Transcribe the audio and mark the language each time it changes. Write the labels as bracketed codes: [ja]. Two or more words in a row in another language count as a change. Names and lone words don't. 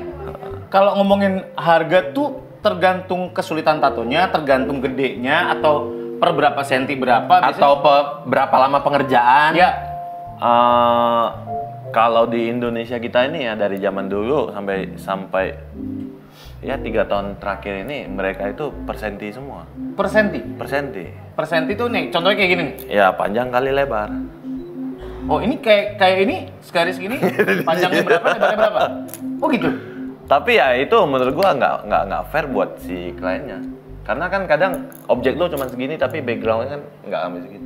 [id] Kalau ngomongin harga tuh tergantung kesulitan tatonya, tergantung gedenya, atau per berapa senti berapa biasanya? Atau berapa lama pengerjaan? Ya. Kalau di Indonesia kita ini ya dari zaman dulu sampai ya 3 tahun terakhir ini mereka itu per senti semua. Per senti? Per senti. Per senti tuh nih, contohnya kayak gini nih. Ya panjang kali lebar. Oh ini kayak ini, segaris gini, panjangnya berapa, lebarnya berapa? Oh gitu? Tapi ya itu menurut gua nggak fair buat si kliennya. Karena kan kadang objek lo cuma segini tapi backgroundnya kan nggak ambil segitu.